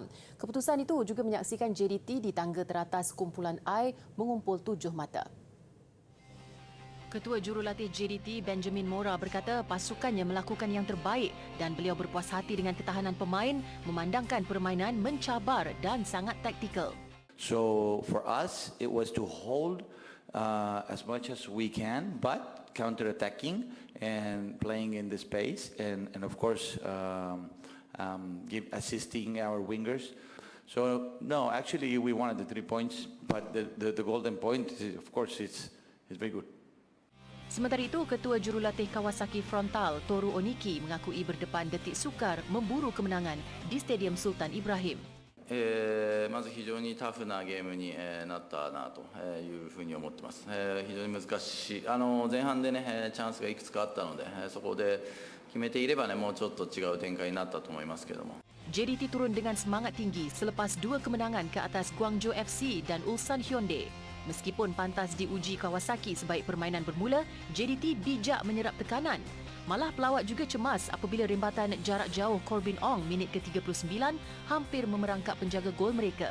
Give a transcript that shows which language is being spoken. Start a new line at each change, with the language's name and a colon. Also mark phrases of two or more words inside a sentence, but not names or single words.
Malay: Keputusan itu juga menyaksikan JDT di tangga teratas kumpulan I mengumpul 7 mata. Ketua Jurulatih JDT Benjamin Mora berkata pasukannya melakukan yang terbaik dan beliau berpuas hati dengan ketahanan pemain memandangkan permainan mencabar dan sangat taktikal.
English: So for us, it was to hold as much as we can, but counter-attacking and playing in the space, and of course assisting our wingers. So no, actually we wanted the 3 points, but the golden point, of course, it's very good.
Malay: Sementara itu, Ketua Jurulatih Kawasaki Frontal, Toru Oniki, mengakui berdepan detik sukar memburu kemenangan di Stadium Sultan Ibrahim.
Japanese: まず非常にタフなゲームになったなというふうに思ってます。非常に難しい。前半でねチャンスがいくつかあったので、そこで決めていればねもうちょっと違う展開になったと思いますけども。
Malay: JDT turun dengan semangat tinggi selepas 2 kemenangan ke atas Guangzhou FC dan Ulsan Hyundai. Meskipun pantas diuji Kawasaki sebaik permainan bermula, JDT bijak menyerap tekanan. Malah pelawat juga cemas apabila rembatan jarak jauh Corbin Ong minit ke-39 hampir memerangkap penjaga gol mereka.